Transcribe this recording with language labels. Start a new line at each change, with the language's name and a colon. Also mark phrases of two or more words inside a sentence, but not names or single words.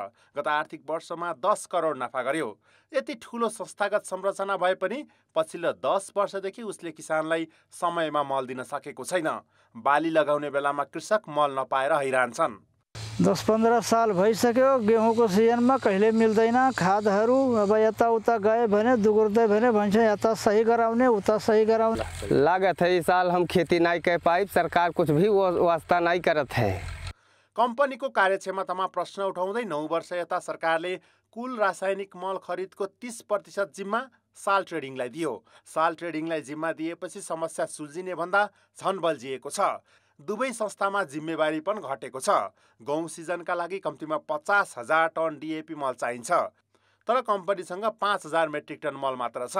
Nepali: गत आर्थिक वर्षमा 10 करोड नाफा गर्यो। यति ठुलो संस्थागत संरचना भए पनि पछिल्लो 10 वर्षदेखि उसले किसानलाई समयमा मल दिन सकेको छैन। बाली लगाउने बेलामा कृषक मल नपाएर हैरान छन्। 10-15 साल भइसक्यो। गेहुँको सिजनमा कहिले मिल्दैन खादहरू। अब यताउता गए भने दुगुर्दै भने भन्छ यता सही गराउने उता सही गराउने।
Bhojpuri: लागत है इस साल हम खेती नहीं कर पाई, सरकार कुछ भी वास्ता नहीं करत है।
Nepali: कम्पनीको कार्यक्षमतामा प्रश्न उठाउँदै 9 वर्ष यता सरकारले कुल रासायनिक मल खरिदको 30% जिम्मा साल ट्रेडिङलाई दियो। साल ट्रेडिङलाई जिम्मा दिएपछि समस्या सुल्झिने भन्दा झन बल्झिएको छ। दुवै संस्थामा जिम्मेवारी पनि घटेको छ। गहुँ सिजनका लागि कम्तीमा 50,000 टन डिएपी मल चाहिन्छ, तर कम्पनीसँग 5,000 मेट्रिक टन मल मात्र छ।